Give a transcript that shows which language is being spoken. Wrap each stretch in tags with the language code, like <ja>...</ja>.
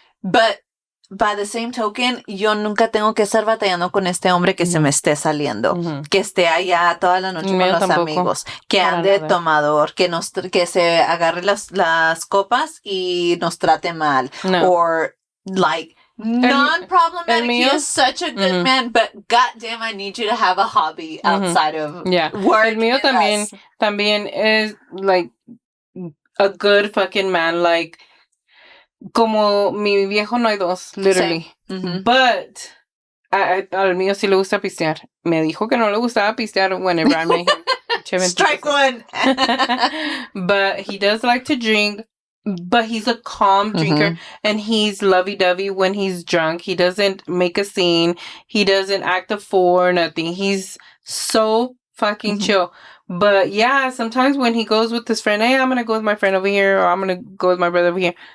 <es>But by the same token, yo nunca tengo que estar batallando con este hombre que se me esté saliendo, que esté allá toda la noche con los amigos, que ande tomador, que se agarre las copas y nos trate mal, or like non-problematic.</es> <en>He is such a good man, but goddamn, I need you to have a hobby outside of work. El mío también is like a good fucking man, like.</en> <es>Como mi viejo no hay dos, literally. But al mío sí le gusta pistear. Me dijo que no le gustaba pistear whenever I met him.</es> <en>Strike one. But he does like to drink. but he's a calm drinker, and he's lovey-dovey when he's drunk. He doesn't make a scene. He doesn't act a fool or nothing. He's so fucking chill. But yeah, sometimes when he goes with his friend, hey, I'm gonna go with my friend over here, or I'm gonna go with my brother over here.</en>